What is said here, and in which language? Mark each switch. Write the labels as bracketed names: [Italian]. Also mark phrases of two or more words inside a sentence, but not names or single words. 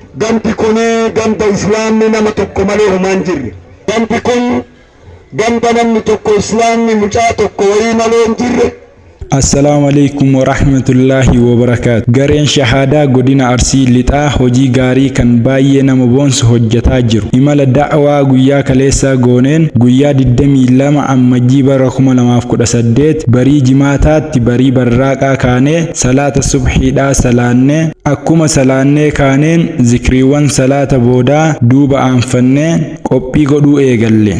[Oromo] Gamti kuni ganda Islaamni nama tokko malee homaa hin jirre. Gamti kun ganda namni tokko Islaamni mucaa tokko wayii malee hin jirre. [Arabic] السلام عليكم ورحمة الله وبركاته. [Oromo] Gareen shahadaa godina Arsii lixaa hojii gaarii kan baay'ee nama boonsu hojjetaa jiru. Imala da'waa guyyaa kaleessaa gooneen guyyaa 22 ammajjii bara 2018 barii jimaataatti barii barraaqaa kaanee salaata subhiidhaa salaannee akkuma salaannee kaaneen zikriiwwan salaata boodaa duuba aanfannee qophii godhuu eegalle.